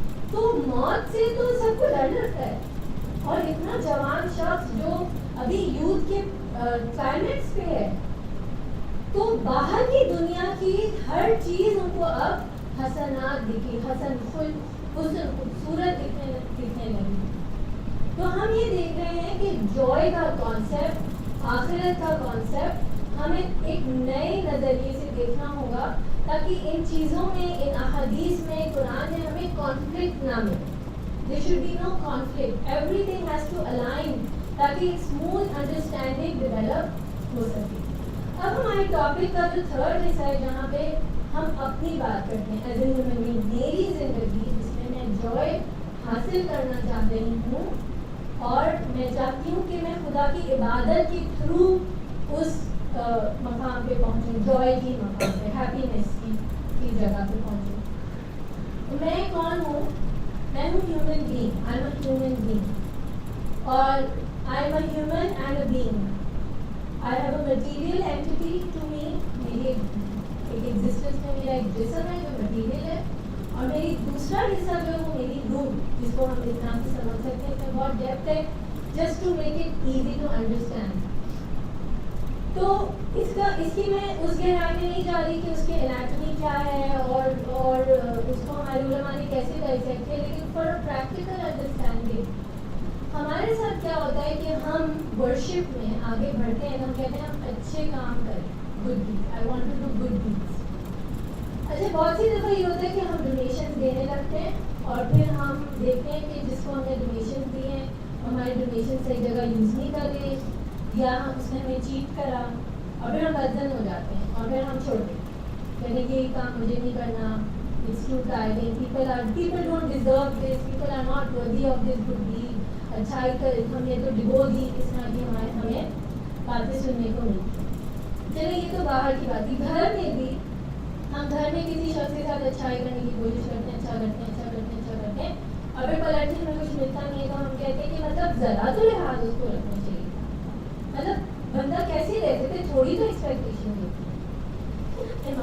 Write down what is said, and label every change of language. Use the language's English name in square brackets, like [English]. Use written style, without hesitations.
[Urdu] تو موت سے تو سب کو ڈر لگتا ہے، اور اتنا جوان شخص جو ابھی یوتھ کے کلائمیکس پہ ہے، تو باہر کی دنیا کی ہر چیز ان کو اب حسنات دکھی، حسن خوبصورت دکھنے لگی. تو ہم یہ دیکھ رہے ہیں کہ جوائے کا کانسیپٹ، آخرت کا کانسیپٹ ہمیں ایک نئے نظریے سے دیکھنا ہوگا تاکہ ان چیزوں میں، ان احادیث میں، قرآن میں ہمیں کانفلکٹ نہ ملے. [English] There should be no conflict. Everything has to align [Urdu] تاکہ ایک [English] smooth understanding develop [Urdu] ہو سکے. اب ہمارے ٹاپک کا جو تھرڈ حصہ ہے جہاں پہ ہم اپنی بات کرتے ہیں [English] as a human being, [Urdu] میری زندگی جس میں میں جوائے حاصل کرنا چاہ رہی ہوں اور میں چاہتی ہوں کہ میں خدا کی عبادت کے تھرو اس مقام پہ پہنچوں، جوائے کی مقام پہ، ہیپینس کی جگہ پہ پہنچوں. میں کون ہوں؟ میں ہوں [English] Human being. I am a human being اور I am a human and a being. I have a material entity to me. [Urdu] میری ایک ایگزسٹنس میں میرا ایک جسم ہے جو مٹیریل ہے، اور میری دوسرا حصہ جو ہے وہ میری روح، جس کو ہم اس نام سے سمجھ سکتے ہیں. اس میں بہت ڈیپتھ ہے، [English] Just to make it easy to understand. [Urdu] تو اس کی میں اس گہرائی میں نہیں جا رہی کہ اس کے انیٹمی کیا ہے اور اس کو ہمارے علماء نے کیسے ڈائسیکٹ کیا، لیکن [English] for practical understanding [Urdu] ہمارے ساتھ کیا ہوتا ہے کہ ہم ورشپ میں آگے بڑھتے ہیں. ہم کہتے ہیں ہم اچھے کام کریں، [English] Good deed, I want to do good deeds. [Urdu] اچھا، بہت سی دفعہ یہ ہوتا ہے کہ ہم ڈونیشن دینے لگتے ہیں اور پھر ہم دیکھتے ہیں کہ جس کو ہم نے ڈونیشن دیے ہیں ہمارے ڈونیشن صحیح جگہ یوز نہیں کر رہے، یا اس نے ہمیں چیٹ کرا، اور پھر ہم بدزن ہو جاتے ہیں اور پھر ہم چھوڑ دیں، یعنی کہ یہ کام مجھے نہیں کرنا. [English] It's too tiring. People don't deserve this. People are not worthy of this good deed. [Urdu] اچھائی کر ہم نے تو ڈبو دی. اس طرح کی ہمیں باتیں سننے کو ملتی. چلے یہ تو باہر کی بات تھی. گھر میں بھی ہم گھر میں کسی شخص کے ساتھ اچھائی کرنے کی کوشش کرتے ہیں، اچھا کرتے ہیں اور پھر پلٹ کے ہمیں کچھ ملتا نہیں ہے تو ہم کہتے ہیں کہ مطلب ذرا تو لحاظ اس کو رکھنا چاہیے، مطلب بندہ کیسے رہ سکتے، تھوڑی تو ایکسپیکٹیشن ہوتی ہے.